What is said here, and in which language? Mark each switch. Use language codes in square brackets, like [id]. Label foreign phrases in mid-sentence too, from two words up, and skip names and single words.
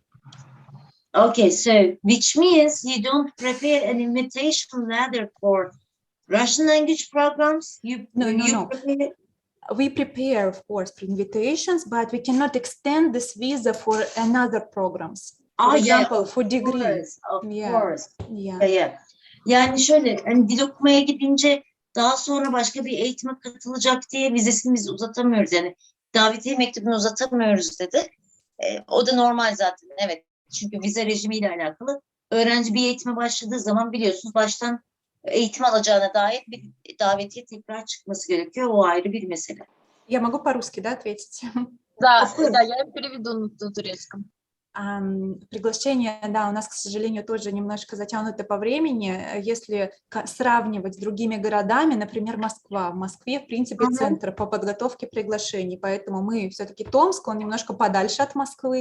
[en] Okay, so which means you don't prepare an invitation letter for Russian language programs? No. We prepare, of course, for invitations, but we cannot extend this visa for another programs. For example, for degree. Of course. Yeah. [tr] Yani şöyle, hani dil okumaya gidince daha sonra başka bir eğitime katılacak diye vizesini biz uzatamıyoruz. Yani davetiye mektubunu uzatamıyoruz dedi. O da normal zaten. Evet. Çünkü vize rejimiyle alakalı. Öğrenci bir eğitime başladığı zaman biliyorsunuz baştan eğitim alacağına dair bir davetiye tekrar çıkması gerekiyor. O ayrı bir mesele. [ru] Я могу по-русски, да, ответить? Да, я переведу на турецком. Приглашение, да, у нас, к сожалению, тоже немножко затянуто по времени. Если сравнивать с другими городами, например, Москва. В Москве, в принципе, центр по подготовке приглашений, поэтому мы все-таки Томск, он немножко подальше от Москвы.